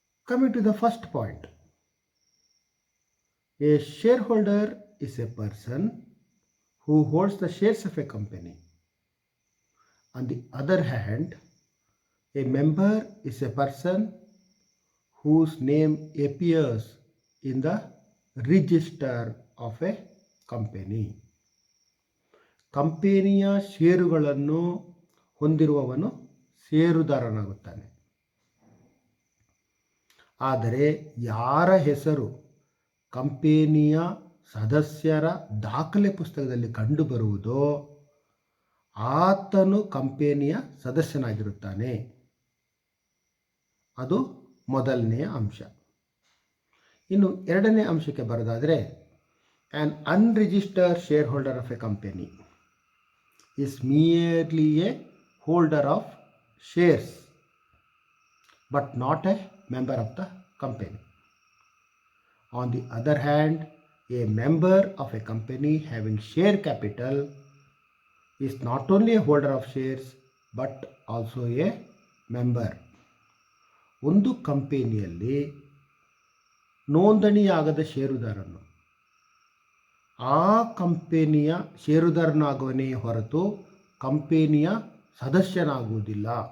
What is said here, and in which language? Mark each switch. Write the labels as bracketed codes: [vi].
[en] Coming to the first point, a shareholder is a person who holds the shares of a company. On the other hand, a member is a person whose name appears in the register of a company. [kn] ಕಂಪನಿಯ ಷೇರುಗಳನ್ನು ಹೊಂದಿರುವವನು ಷೇರುದಾರನಾಗುತ್ತಾನೆ. ಆದರೆ ಯಾರ ಹೆಸರು ಕಂಪನಿಯ ಸದಸ್ಯರ ದಾಖಲೆ ಪುಸ್ತಕದಲ್ಲಿ ಕಂಡುಬರುವುದೋ ಆತನು ಕಂಪನಿಯ ಸದಸ್ಯನಾಗಿರುತ್ತಾನೆ. ಅದು ಮೊದಲನೆಯ ಅಂಶ. ಇನ್ನು ಎರಡನೇ ಅಂಶಕ್ಕೆ ಬರೋದಾದರೆ, [en] An unregistered share holder of a company is merely a holder of shares but not a member of the company. On the other hand, a member of a company having share capital is not only a holder of shares but also a member. [kn] ಒಂದು ಕಂಪನಿಯಲ್ಲಿ ನೋಂದಣಿಯಾಗದ ಷೇರುದಾರನು ಆ ಕಂಪನಿಯ ಷೇರುದಾರನಾಗುವನೇ ಹೊರತು ಕಂಪನಿಯ ಸದಸ್ಯನಾಗುವುದಿಲ್ಲ.